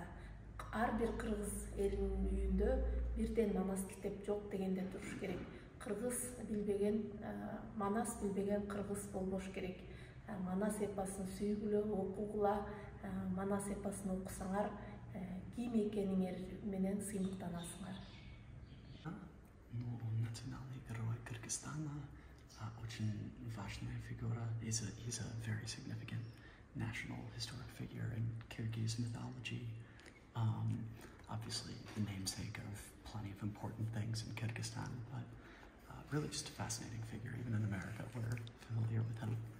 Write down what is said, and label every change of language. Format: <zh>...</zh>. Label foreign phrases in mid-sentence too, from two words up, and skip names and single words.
<ky>Ар бир кыргыз элинин үйүндө бирден Манас китеп жок дегенде туруш керек. Кыргыз билбеген, Манас билбеген кыргыз болбош керек. Манас эпосун сүйгүлө, окугула, Манас эпосун окусаңар, ким экениңер менен сыймыктанасыңар.</ky> <ru>Ну, национальный герой Кыргызстана очень важная фигура.</ru> <en>He's a very significant national historic figure in Kyrgyz mythology. Obviously, the namesake of plenty of important things in Kyrgyzstan, but really just a fascinating figure. Even in America, we're familiar with him.</en>